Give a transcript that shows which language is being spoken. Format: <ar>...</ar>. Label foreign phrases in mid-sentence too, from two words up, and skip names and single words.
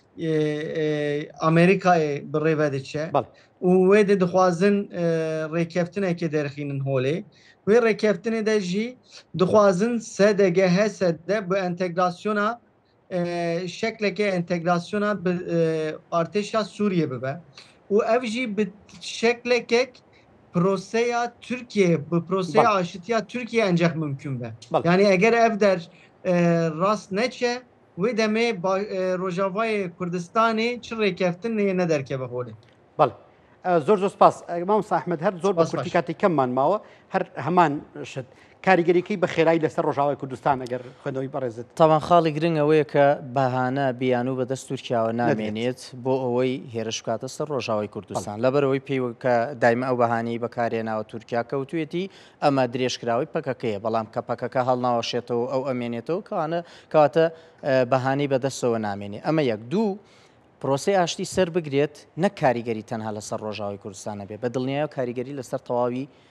<ku>Amerîkayê bi rêve diçe û wê de dixwazin rêkeftinekê derxînin holê wê rêkeftinê de jî dixwazin SDG HSD bi entegrasyona şekleke entegrasyona bi artêşa Sûriye bibe û ev jî bi şeklekek proseya Türkiye bu proseya aşitiya Türkiye</ku> <tr>ancak mümkün</tr> <ku>be.</ku> <tr>Yani eğer</tr> <ku>ev der rast neçe ve deme Rojavayê Kurdistanê çi rêkeftin ne derke be holê.</ku> <ckb>Bale. زۆر سپاس مام ئەحمەد هەر زۆر بە کورتی کاتی کەممان ماوە هەر هەمان شت کاریگەریەکەی بە خێرایی لەسەر ڕۆژاوای کوردستان ئەگەر خوێندەوەی بەڕێزت تاوان خاڵی گرنگ ئەوەیە کە بەهانە بیان و بەدەست تورکیاوە نامێنێت بۆ ئەوەی هێرش بکاتە سەر ڕۆژاوای کوردستان لەبەرەوەی پێی کە دایمە ئەو بەهانەی بەکارێناوە تورکیا کەوتوێتی ئەمە درێژکراوی پەکەکەیە بەڵام کە پەکەکە هەڵناوەشێتەوە ئەو ئەمێنێتەوە کەوانە کەواتە بەهانەی بەدەستەوە نامێنێ ئەمە یەک دوو پرۆسی ئاشتی سەر بگرێت نەک کاریگەری تەنها لەسەر ڕۆژاوی کوردستانە بێت بە دڵنیایە و کاریگەری لەسەر تەواوی</ckb>